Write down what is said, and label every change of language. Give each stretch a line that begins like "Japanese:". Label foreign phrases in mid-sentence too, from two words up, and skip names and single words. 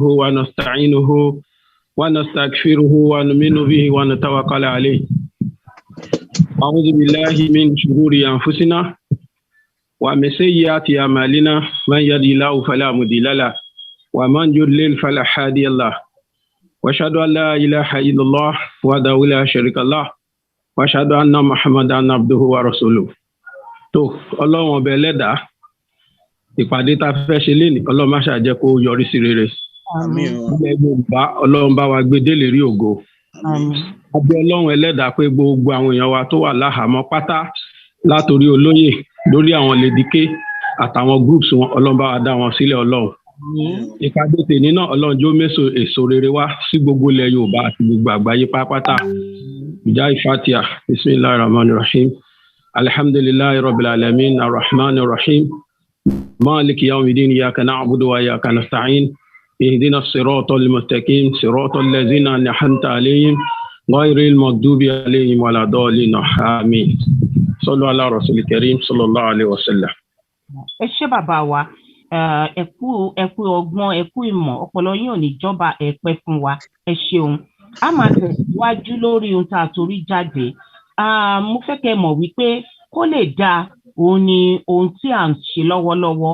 Arabic: ونستعينه ونستغفره ونؤمن به ونتوكل عليه أعوذ بالله من شرور أنفسنا ومن سيئات أعمالنا من يهده الله فلا مضل له ومن يضلل فلا هادي له وأشهد أن لا إله إلا الله وحده لا شريك له وأشهد أن محمدا عبده ورسوله.
Yoruba: tó Ọlọ́run ọbẹ̀ ẹlẹ́dàá ìpàdé tá a fẹ́ ṣe lénìí Ọlọ́run má ṣàjẹ́ kó yọrí sí rere. Àmín. Ilẹ̀ Yorùbá Ọlọ́run bá wa gbé délé rí ògo. Àmín. Abẹ́ Ọlọ́run ẹlẹ́dàá pé gbogbo àwọn èèyàn wa tó wà láhàámọ́ pátá látòrí olóyè lórí àwọn lédìké àtàwọn groups wọn Ọlọ́run bá wa dá wọn sílẹ̀ Ọlọ́run. Ìpàdé tèmi náà Ọlọ́run jó méso èso rere wá sí gbogbo ilẹ̀ Yorùbá àti gbogbo àgbáyé pátápátá. Jai Fatiha.
Arabic: بسم الله الرحمن الرحيم. الحمد لله رب العالمين الرحمن الرحيم. مالك يوم الدين إياك نعبد وإياك نستعين. اهدنا الصراط المستقيم صراط الذين أنعمت عليهم غير المغضوب عليهم ولا الضالين. Amin. صلوا على الرسول الكريم صلى الله عليه وسلم.
Yoruba: Ẹ ṣé bàbá wa. Ẹ kú ọgbọ́n, ẹ kú ìmọ̀, ọpọlọ yín ò ní jọba, ẹ pẹ́ fún wa. Ẹ ṣeun. A máa tẹ̀síwájú lórí ohun tá a torí jáde. Mo fẹ́ kẹ́ mọ̀ wípé kó lè dáa òun ni ohun tí à ń ṣe lọ́wọ́lọ́wọ́.